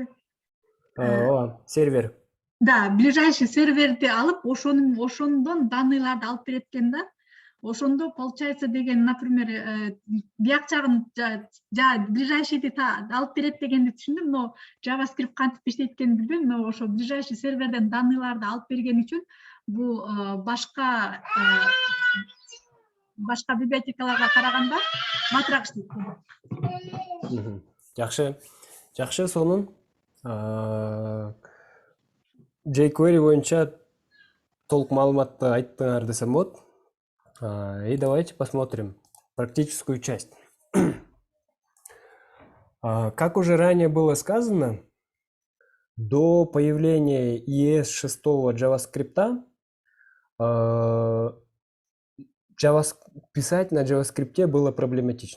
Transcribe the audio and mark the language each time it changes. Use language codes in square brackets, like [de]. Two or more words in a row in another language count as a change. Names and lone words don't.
[ky] Сервер. Да, ближайший серверди алып, ошондон данныйларды алып берет экен да. Ошондо получается деген, например, бияк жагын ближайшийди алып берет дегенди түшүндүм, но JavaScript кантип иштейт экенин билбейм, но ошо ближайший серверден данныйларды алып берген үчүн бул башка библиотекаларга караганда батыраак иштейт. Жакшы, сонун jQuery боюнча толук маалыматты айттыңар десем болот. [ru] И давайте посмотрим практическую часть. Как уже ранее было сказано, до появления ES6 JavaScript писать на JavaScript было проблематично.